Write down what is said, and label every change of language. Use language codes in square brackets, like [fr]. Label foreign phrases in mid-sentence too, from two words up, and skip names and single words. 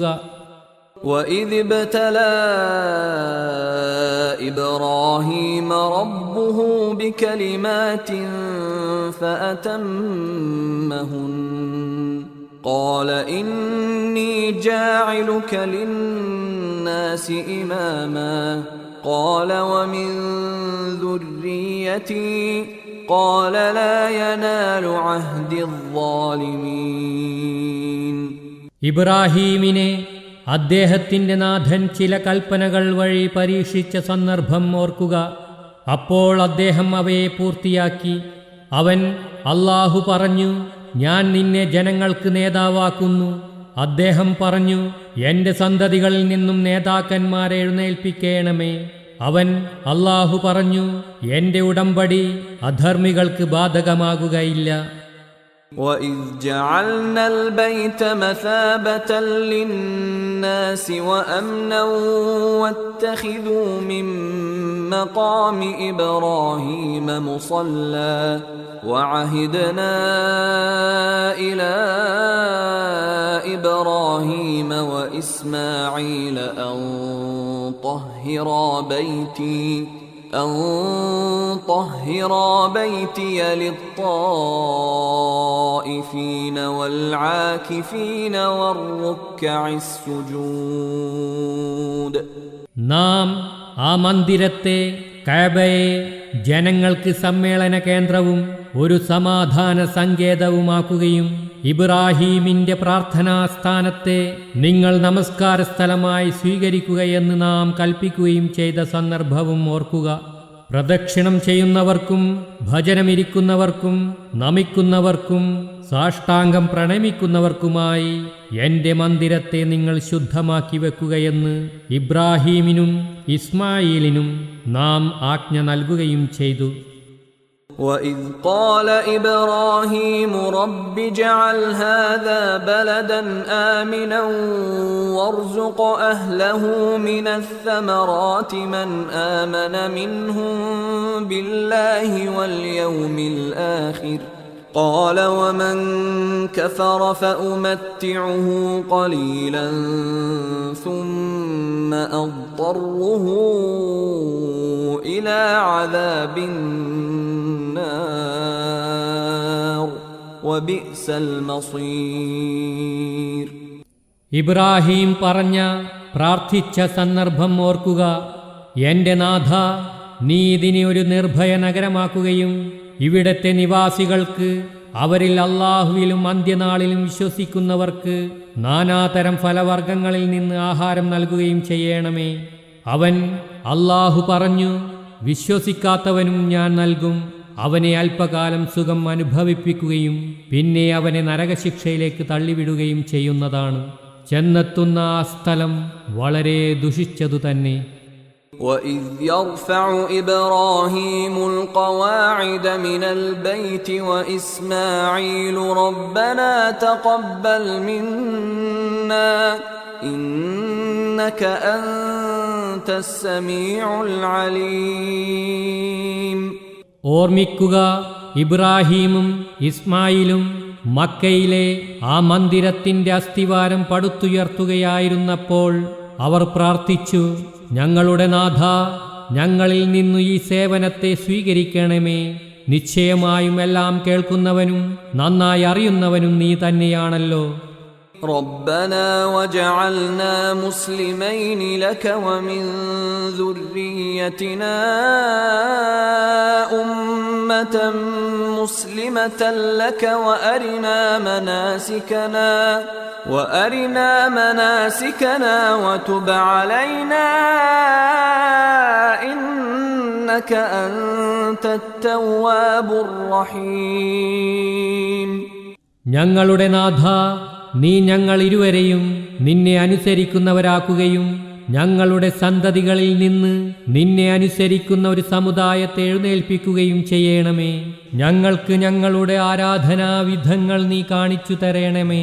[ar] وَإِذِ ابْتَلَى إِبْرَاهِيمَ رَبُّهُ بِكَلِمَاتٍ فَأَتَمَّهُنَّ قَالَ إِنِّي جَاعِلُكَ لِلنَّاسِ إِمَامًا قال ومن ذريتي قال لا ينال عهد الظالمين. [ml] ഇബ്രാഹീമിനെ അദ്ദേഹത്തിന്റെ നാഥൻ ചില കൽപ്പനകൾ വഴി പരീക്ഷിച്ച സന്ദർഭം ഓർക്കുക. അപ്പോൾ അദ്ദേഹം അവയെ പൂർത്തിയാക്കി. അവൻ അല്ലാഹു പറഞ്ഞു, ഞാൻ നിന്നെ ജനങ്ങൾക്ക് നേതാവാക്കുന്നു. അദ്ദേഹം പറഞ്ഞു, എന്റെ സന്തതികളിൽ നിന്നും നേതാക്കന്മാരെ എഴുന്നേൽപ്പിക്കണമേ. അവൻ അല്ലാഹു പറഞ്ഞു, എന്റെ ഉടമ്പടി അധർമ്മികൾക്ക് ബാധകമാകുകയില്ല. [ar] وَإِذْ جَعَلْنَا الْبَيْتَ مَثَابَةً لِلنَّاسِ وَأَمْنًا وَاتَّخِذُوا مِن مَّقَامِ إِبْرَاهِيمَ مُصَلًّى وَعَهِدْنَا إِلَى إِبْرَاهِيمَ وَإِسْمَاعِيلَ أَن طَهِّرَا بَيْتِيَ لِلطَّائِفِينَ وَالْعَاكِفِينَ وَالرُّكَّعِ السُّجُودِ. [ml] നാം ആ മന്ദിരത്തെ, കഅബയെ ജനങ്ങൾക്ക് സമ്മേളന കേന്ദ്രവും ഒരു സമാധാന സങ്കേതവുമാക്കുകയും ഇബ്രാഹീമിന്റെ പ്രാർത്ഥനാസ്ഥാനത്തെ നിങ്ങൾ നമസ്കാര സ്ഥലമായി സ്വീകരിക്കുകയെന്ന് നാം കൽപ്പിക്കുകയും ചെയ്ത സന്ദർഭവും ഓർക്കുക. പ്രദക്ഷിണം ചെയ്യുന്നവർക്കും ഭജനമിരിക്കുന്നവർക്കും നമിക്കുന്നവർക്കും സാഷ്ടാംഗം പ്രണമിക്കുന്നവർക്കുമായി എന്റെ മന്ദിരത്തെ നിങ്ങൾ ശുദ്ധമാക്കി വെക്കുകയെന്ന് ഇബ്രാഹീമിനും ഇസ്മായിലിനും നാം ആജ്ഞ നൽകുകയും ചെയ്തു. [ar] وَإِذْ قَالَ إِبْرَاهِيمُ رَبِّ اجْعَلْ هَذَا بَلَدًا آمِنًا وَارْزُقْ أَهْلَهُ مِنَ الثَّمَرَاتِ مَنْ آمَنَ مِنْهُم بِاللَّهِ وَالْيَوْمِ الْآخِرِ قَالَ وَمَنْ كَفَرَ فَأُمَتِّعُهُ قَلِيلًا ثُمَّ أَضْطَرُّهُ إِلَى عَذَابِ النَّارِ وَبِئْسَ الْمَصِيرُ. [ml] ഇബ്രാഹീം പ്രാർത്ഥിച്ച സന്ദർഭം ഓർക്കുക. എന്റെ നാഥ, നീ ഇതിനെ ഒരു നിർഭയ നഗരമാക്കുകയും ഇവിടത്തെ നിവാസികൾക്ക്, അവരിൽ അല്ലാഹുവിലും അന്ത്യനാളിലും വിശ്വസിക്കുന്നവർക്ക് നാനാതരം ഫലവർഗങ്ങളിൽ നിന്ന് ആഹാരം നൽകുകയും ചെയ്യണമേ. അവൻ അല്ലാഹു പറഞ്ഞു, വിശ്വസിക്കാത്തവനും ഞാൻ നൽകും. അവനെ അല്പകാലം സുഖം അനുഭവിപ്പിക്കുകയും പിന്നെ അവനെ നരകശിക്ഷയിലേക്ക് തള്ളിവിടുകയും ചെയ്യുന്നതാണ്. ചെന്നെത്തുന്ന ആ സ്ഥലം വളരെ ദുഷിച്ചതു തന്നെ. [ar] وَإِذْ يَرْفَعُ إِبْرَاهِيمُ الْقَوَاعِدَ مِنَ الْبَيْتِ وَإِسْمَاعِيلُ رَبَّنَا تَقَبَّلْ مِنَّا إِنَّكَ أَنْتَ السَّمِيعُ الْعَلِيمُ. [ml] ഓർമ്മിക്കുക, ഇബ്രാഹീമും ഇസ്മായിലും മക്കയിലെ ആ മന്ദിരത്തിന്റെ അസ്ഥിവാരം പടുത്തുയർത്തുകയായിരുന്നപ്പോൾ അവർ പ്രാർത്ഥിച്ചു, ഞങ്ങളുടെ നാഥ, ഞങ്ങളിൽ നിന്നു ഈ സേവനത്തെ സ്വീകരിക്കണമേ. നിശ്ചയമായും എല്ലാം കേൾക്കുന്നവനും നന്നായി അറിയുന്നവനും നീ തന്നെയാണല്ലോ. [ar] ربنا واجعلنا مسلمين لك ومن ذريتنا أمة مسلمة لك وأرنا مناسكنا وتب علينا إنك أنت التواب الرحيم. [ml] ഞങ്ങളുടെ നാഥ, നീ ഞങ്ങൾ ഇരുവരെയും നിന്നെ അനുസരിക്കുന്നവരാക്കുകയും ഞങ്ങളുടെ സന്തതികളിൽ നിന്ന് നിന്നെ അനുസരിക്കുന്ന ഒരു സമുദായത്തെ എഴുന്നേൽപ്പിക്കുകയും ചെയ്യണമേ. ഞങ്ങൾക്ക് ഞങ്ങളുടെ ആരാധനാവിധങ്ങൾ നീ കാണിച്ചു തരണമേ.